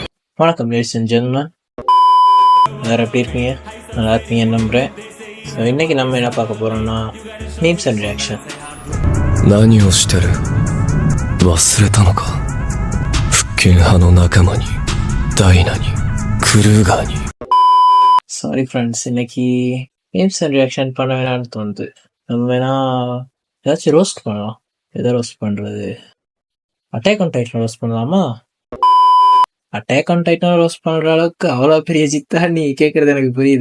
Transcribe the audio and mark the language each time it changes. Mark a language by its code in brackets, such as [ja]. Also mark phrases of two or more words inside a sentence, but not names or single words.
[ta] வணக்கம் [en] ladies and gentlemen, [ta] எல்லாரும் எப்படி இருக்கீங்க? நல்லா இருப்பீங்கன்னு நம்புகிறேன். ஸோ இன்றைக்கி நம்ம என்ன பார்க்க போகிறோம்னா [en] memes and reaction. [ja] 何をしてる？忘れたのか？復権派の仲間にダイナにクルーガーに。 [en] sorry friends, [ta] இன்னைக்கு [en] memes and reaction [ta] பண்ண வேணாம்னு தோணுது. நம்ம வேணா ஏதாச்சும் ரோஸ்ட் பண்ணலாம். எதை ரோஸ்ட் பண்ணுறது? அட்டாக் ஆன் டைட்டன் ரோஸ்ட் பண்ணலாமா? அட்டாக் ஆன் டைட்டன் ரோஸ்ட் பண்ணுற அளவுக்கு அவ்வளோ பெரிய ஜித்தா நீ கேட்குறது எனக்கு புரியுது.